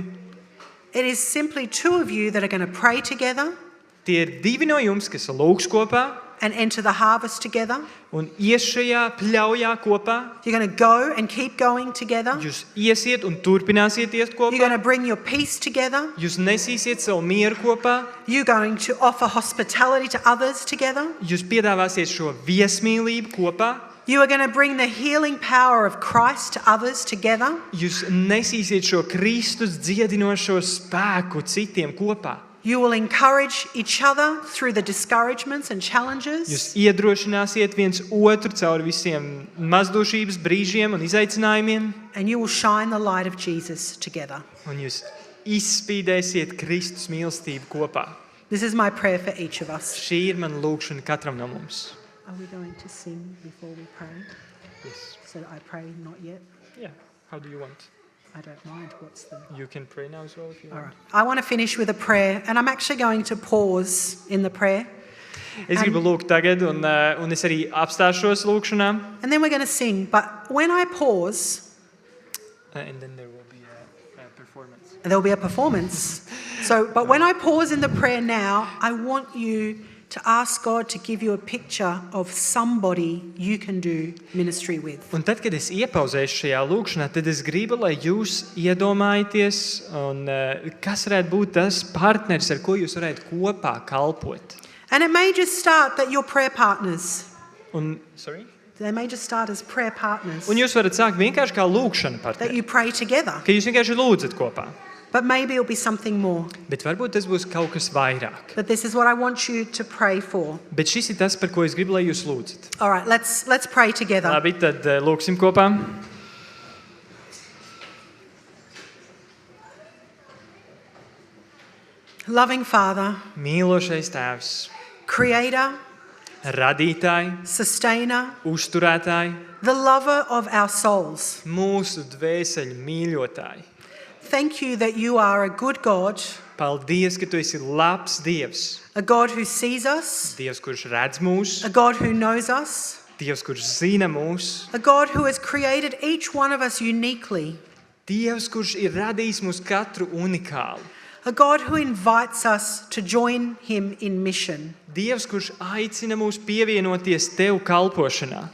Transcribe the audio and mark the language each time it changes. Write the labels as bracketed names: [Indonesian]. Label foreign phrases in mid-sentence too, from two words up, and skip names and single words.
[English] It is simply two of you that are going to pray together [Latvian] Tie ir divi no jums, kas lūgs kopā [English] and enter the harvest together. [Latvian] un ies šajā pļaujā kopā. [English] You're going to go and keep going together. [Latvian] Jūs iesiet un turpināsiet iet [English] You're going [Latvian] kopā. [English] to bring your peace together. [Latvian] Jūs nesīsiet savu mieru kopā. [English] You're going to offer hospitality to others together. [Latvian] Jūs piedāvāsiet šo viesmīlību kopā. [English] You are going to bring the healing power of Christ to others together. [Latvian] Jūs nesīsiet šo Kristus dziedinošo spēku citiem kopā. [English] You will encourage each other through the discouragements and [Latvian] Jūs [English] challenges. [Latvian] iedrošināsiet viens otru caur visiem mazdošības brīžiem un izaicinājumiem. [English] And you will shine the light of Jesus together. [Latvian] Un jūs izspīdēsiet Kristus mīlestību kopā. [English] This is my prayer for each of us. [Latvian] Šī ir mana lūkšana katram no mums. [English] Are we going to sing before we pray? Yes. So I pray not yet. Yeah. How do you want? I don't mind. What's the... You can pray now as well if you All want. right. I want to finish with a prayer, and I'm actually going to pause in the prayer. [Latvian] Es gribu lūgt tagad, un es arī apstāšos lūkšanā. [English] And then we're going to sing. But when I pause, And then there will be a performance. there'll be a performance. But when I pause in the prayer now, I want you to ask God to give you a picture of somebody you can do ministry with. [Latvian] Un tad, kad es iepauzēšu šajā lūkšanā, tad es gribu, lai jūs iedomājaties, un, kas varētu būt tas partneris, ar ko jūs varētu kopā kalpot. [English] And it may just start that you're prayer partners. Sorry? They may just start as prayer partners [Latvian] Un jūs varat sākt vienkārši kā lūkšana [English] that [Latvian] partneri, [English] you pray together. [Latvian] ka jūs vienkārši lūdzat kopā. [English] But maybe it'll be something more. [Latvian] Bet varbūt tas būs kaut kas vairāk. [English] But this is what I want you to pray for. [Latvian] Bet šis ir tas, par ko es gribu, lai jūs lūdzat. [English] All right, let's pray together. [Latvian] Labi, tad lūksim kopā. [English] Loving Father, [Latvian] Mīlošais Tēvs, [English] Creator, [Latvian] radītāji, [English] Sustainer, [Latvian] uzturētāji, [English] the lover of our souls. [Latvian] mūsu dvēseļu mīļotāji. [English] Thank you that you are a good God, [Latvian] Paldies, ka tu esi labs Dievs. [English] a God who sees us, [Latvian] Dievs, kurš redz mūs, [English] a God who knows us, [Latvian] Dievs, kurš zina mūs, [English] a God who has created each one of us uniquely, [Latvian] Dievs, kurš ir radījis mūs katru unikālu, [English] a God who invites us to join him in mission. [Latvian] Dievs, kurš aicina mūs pievienoties Tev kalpošanā.